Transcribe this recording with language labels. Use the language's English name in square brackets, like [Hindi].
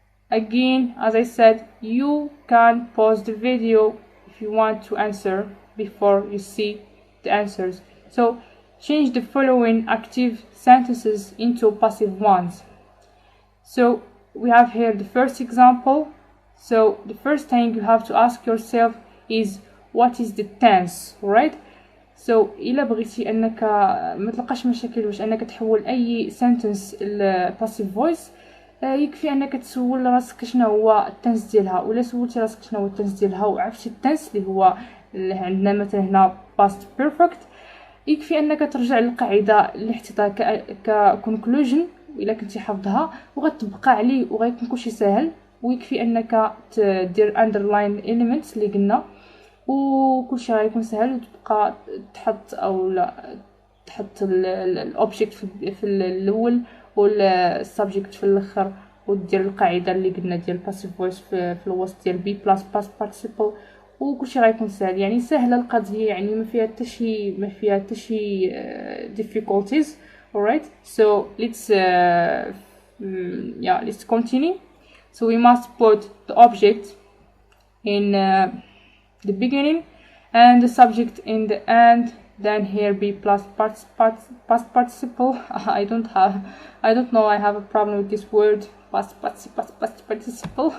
[English] Again, as I said, you can pause the video if you want to answer before you see the answers. So change the following active sentences into passive ones. So we have here the first example. So the first thing you have to ask yourself is what is the tense, right? [Arabic] So إلا بغيتي أنك ما تلقاش مشاكل واش أنك تحول أي sentence ل passive voice، يكفي أنك تسول راسك شنو هو التنس ديالها، ولا سولتي راسك شنو هو التنس ديالها وعرفتي التنس اللي هو اللي عندنا مثلا هنا past perfect، يكفي أنك ترجع للقاعدة اللي حطيتها كconclusion إلا كنتي حافظها وغتبقى عليه وغيكون كلشي ساهل، ويكفي أنك تدير underline elements اللي قلنا وكلشي غيكون سهل، وتبقى تحط أو لا تحط الأوبجيكت في الأول والسبجكت في الاخر، ودير القاعده اللي قلنا ديال passive voice في الوسط ديال be plus past participle، وكلشي غيكون سهل. يعني سهله القضيه، يعني ما فيها حتى شي difficulties. [English] Alright, so let's continue. So we must put the object in the beginning and the subject in the end. Then here be plus past participle. I don't know, I have a problem with this word, past participle.